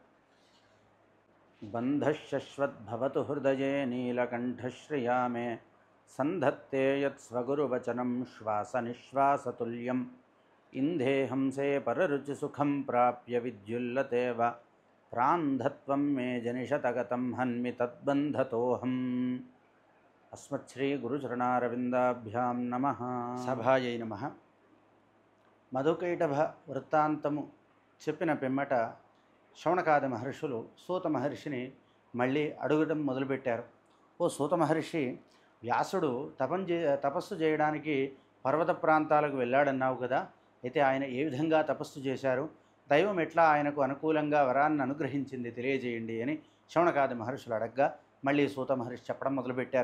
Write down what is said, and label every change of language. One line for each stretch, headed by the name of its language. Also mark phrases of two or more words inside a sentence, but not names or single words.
Sanskrit: बन्धः शश्वद्भवतु हृदये नीलकण्ठश्रिया मे सन्धत्ते यत्स्वगुरुवचनं श्वासनिश्वासतुल्यम् इन्धेहंसे पररुचिसुखं प्राप्य विद्युल्लते वा प्रान्धत्वं मे जनिषतगतं हन्मि तद्बन्धतोऽहम् अस्मच्छ्रीगुरुचरणारविन्दाभ्यां नमः। సభాయై నమః.
Telugu: మధుకైటభ వృత్తాంతము చెప్పిన పిమ్మట శౌనకాది మహర్షులు సూత మహర్షిని మళ్ళీ అడుగడం మొదలుపెట్టారు. ఓ సూత మహర్షి, వ్యాసుడు తపస్సు చేయడానికి పర్వత ప్రాంతాలకు వెళ్ళాడన్నావు కదా, అయితే ఆయన ఏ విధంగా తపస్సు చేశారు, దైవం ఎట్లా ఆయనకు అనుకూలంగా వరాన్ని అనుగ్రహించింది తెలియజేయండి అని శౌనకాది మహర్షులు అడగ్గా మళ్ళీ సూత మహర్షి చెప్పడం మొదలుపెట్టారు.